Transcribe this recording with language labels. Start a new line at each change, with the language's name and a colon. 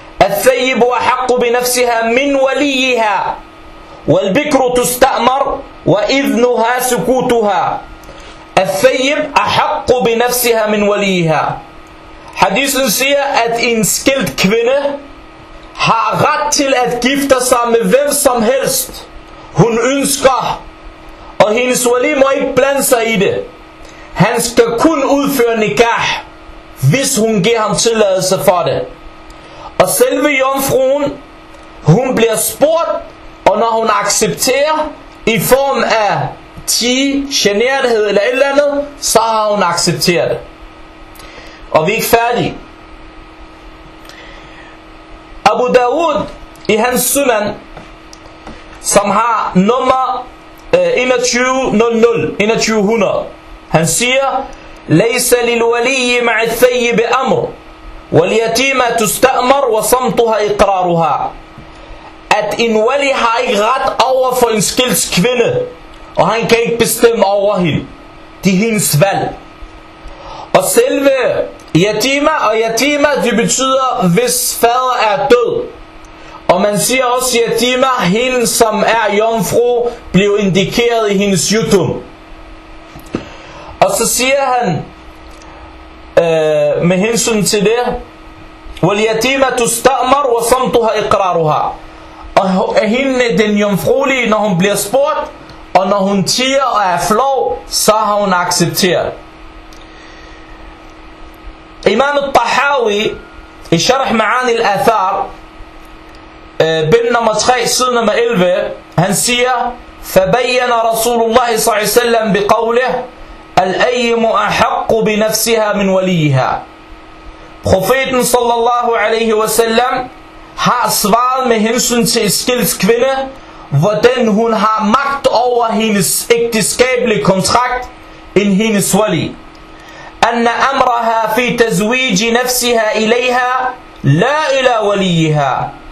Arabic: الثيب أحق بنفسها من وليها والبكر تستأمر وإذنها سكوتها الثيب أحق بنفسها من وليها.
Danish: حديثن siger, at en skilt kvinde har ret til at gifte sig med hvem som helst hun ønsker, og hendes wali må ikke blande sig i det. Han skal kun udføre nikah, hvis hun giver ham tilladelse for det. Og selve jomfruen, hun bliver spurgt, og når hun accepterer i form af tige, generthed eller et eller andet, så har hun accepteret det. Og vi er ikke færdige. Abu Dawud i hans sunan, som har nummer 2100, han siger,
Arabic: Laysa lilwaliyyi ma'a thayyibi amr. واليتيمة تستأمر وصمتها إقرارها.
Danish: At en wali har ikke ret over for en skilt kvinde, og han kan ikke bestemme over hende. Det er hendes valg. Og selve yatima, og yatima det betyder hvis fader er død. Og man siger også yatima, hende som er jomfru blev indikeret i hendes jutum. Og så siger han med hensyn til det,
Arabic: واليتيمة تستأمر وصمتها إقرارها.
Danish: Og hende, den jomfruelige, når hun bliver spurgt, og når hun tier og er flov, så har hun accepteret. Imam al-Tahawi i Sharh Ma'ani al-Athar, bind nummer 3, side nummer 11, han siger,
Arabic: فبين رسول الله صلى الله عليه وسلم بقوله الأيم أحق بنفسها من وليها.
Danish: Profeten sallallahu alaihi wasallam har svaret med hensyn til en skilt kvinde, hvordan hun har magt over hendes ægteskabelige kontrakt end hendes wali.
Arabic: أن أمرها في تزويج نفسها إليها لا إلى وليها.